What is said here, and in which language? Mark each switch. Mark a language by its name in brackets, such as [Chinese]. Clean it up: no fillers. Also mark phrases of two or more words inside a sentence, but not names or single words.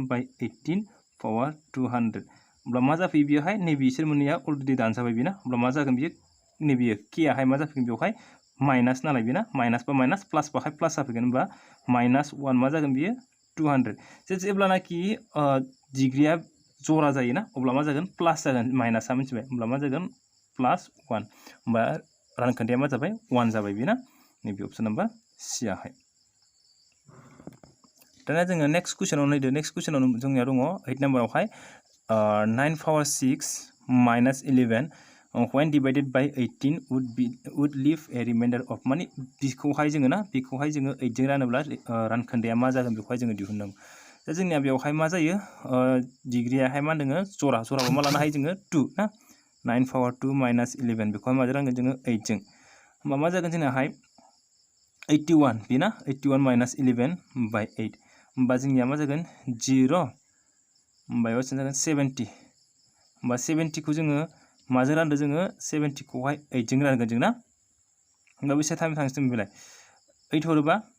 [Bodo] बाय 18 पावार 200 होमब्ला मा जाफैयो बेयावहाय नैबे बिसोर मोननैया अलरेडि दानजाबाय बेना होमब्ला मा जागोन बियो नैबे के आहाय मा जाफैगोन बेवहाय माइनास नालाय बेना माइनास बा माइनास प्लास बाहाय प्लास जाफैगोन होमबा माइनास 1 मा जागोन बियो 200 जे जेब्लानाखि डिग्रिया जरा जायोना अब्ला मा जागोन प्लास जागोन माइनासआ मिथिबाय होमब्ला मा जागोन प्लास 1 होमबा रानखोन्दाया मा जाबाय 1 जाबाय बेना नैबे [English] option number C [Bodo] आहाय दाना जोङो नेक्स्ट कुइसनाव नायदो नेक्स्ट कुइसनाव जोंनिया दङ 8 नाम्बारावहाय [English] 9 power 6 minus 11 when divided by 18 would leave a remainder of [Bodo] माने बिखौहाय जोङो ना बिखौहाय जोङो 8 जों रानोब्ला रानखोन्दाया मा जागोन बेखौहाय जोङो दिहुननांगौ दा जोंनिया बेवहाय मा जायो डिग्रियाहाय मा होनदों जराबा मा लानो हायो जोङो 2 ना [English] 9 power 2 minus 11 [Bodo] बेखौहाय माजों रानगोन जोङो 8 जों होमबा मा जागोन जोंनाहाय 81 बेना [English] 81 minus 11 [Bodo] बाय 8 होमबा जोंनिया मा जागोन 0 होमबा बेयाव जागोन 70 होमबा 70 खौ जोङो माजों रानदो जोङो 70 खौहाय 8 जों रानगोन जों ना होमबा बेसे टाइम थांसिगोन बेलाय 8 हरोबा